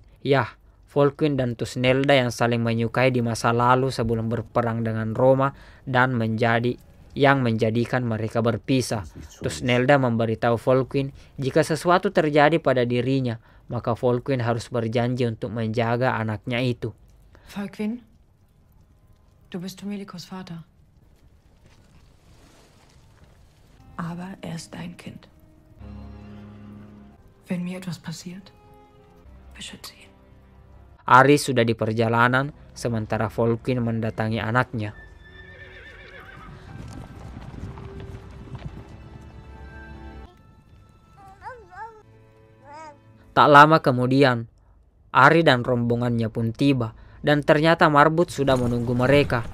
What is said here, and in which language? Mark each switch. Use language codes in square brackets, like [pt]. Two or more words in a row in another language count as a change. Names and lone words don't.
[id] Yah, Volkwin dan Thusnelda yang saling menyukai di masa lalu sebelum berperang dengan Roma dan menjadikan mereka berpisah. Thusnelda memberitahu Volkwin jika sesuatu terjadi pada dirinya, maka Volkwin harus berjanji untuk menjaga anaknya itu. [de] Volkwin, du bist Tomelikos Vater. Aber er ist dein Kind. Wenn mir etwas passiert, beschütze ihn. [id] Ari sudah di perjalanan, sementara Volkwin mendatangi anaknya. Tak lama kemudian, Ari dan rombongannya pun tiba, dan ternyata Marbut sudah menunggu mereka.